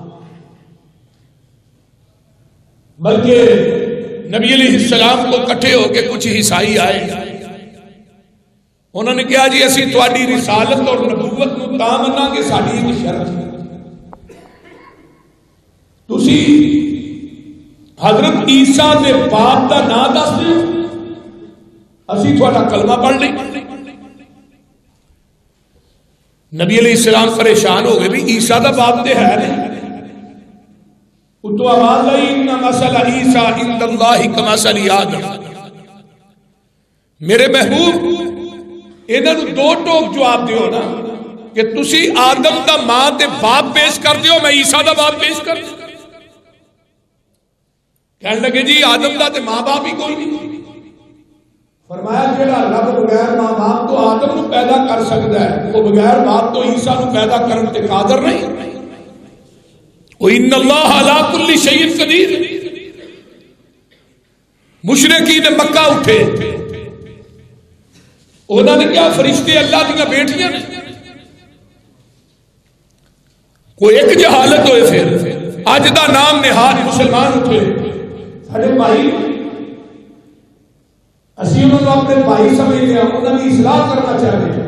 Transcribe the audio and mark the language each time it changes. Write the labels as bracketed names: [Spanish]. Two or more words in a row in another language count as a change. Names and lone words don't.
[Punjabi] بلکہ نبی علیہ السلام کو کٹھے ہو کے کچھ عیسائی آئے، انہوں نے کہا جی اسی تواڈی رسالت اور نبوت نو تاں مننا کہ ساڈی ایک شرط ہے، تسی حضرت عیسیٰ دے باپ دا نام دس دیو، اسی تھوڑا کلمہ پڑھ لیں۔ نبی علیہ السلام پریشان ہو گئے بھی عیسیٰ دا باپ تے ہے نہیں، اتو آواز آئی [Arabic] ان مثل عیسیٰ عند اللہ کمثل آدم. [Punjabi] میرے محبوب انہاں نوں دو ٹوک جواب دیو نا کہ تسی آدم دا ماں تے باپ پیش کر دیو، میں عیسیٰ دا باپ پیش کر دیو. کہنے لگے جی آدم دا تے ماں باپ ہی کوئی نہیں. فرمایا جڑا رب بغیر ماں باپ تو آدم نو پیدا کر سکتا ہے، وہ بغیر باپ تو عیسیٰ نو پیدا کرن تے قادر نہیں. [Arabic] وَإِنَّ اللَّهَ عَلَىٰ كُلِّ شَيْءٍ قَدِيرٌ. [Punjabi] مشرکین مکہ اٹھے، انہوں نے کیا فرشتے اللہ دیاں بیٹیاں نے. کوئی ایک جہالت ہوئے پھر اج دا نام نہاد مسلمان اٹھے ساڈے بھائی، اسی انہوں نے اپنے بھائی سمجھتے ہیں، انہوں نے اصلاح کرنا چاہتے ہیں.